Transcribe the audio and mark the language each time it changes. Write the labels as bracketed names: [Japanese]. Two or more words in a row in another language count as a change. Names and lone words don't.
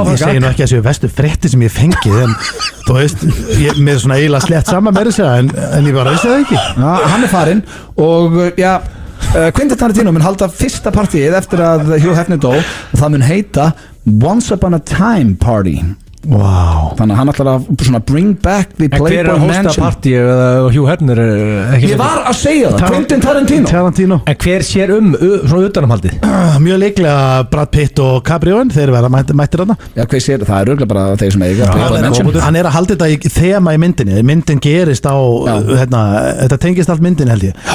[Icelandic] Ég segi nú ekki að þessu vestu frétti sem ég fengið en þú veist, mér er svona eiginlega slett saman með þessu en ég bara veist það ekki. Já, hann er farinn og já, Quentin Tarantino mun halda fyrsta partíið eftir að Hugh Hefner dó og það mun heita Once Upon a Time Party. Wow. Þannig að hann ætlar að svona [English] bring back the Playboy Mansion. [Icelandic] En hver er að hósta partíu eða Hugh Hefner Ég var að segja það, Quentin Tarantino. En hver sér svona utanumhaldið? Mjög líklega Brad Pitt og Cabrión, þeir verða mættir þarna. Já, hver sér, það er örugglega bara þeir sem eiga Playboy Mansion. Hann er að halda þetta í þema í myndinni. Myndin gerist á, þetta tengist allt myndin held ég.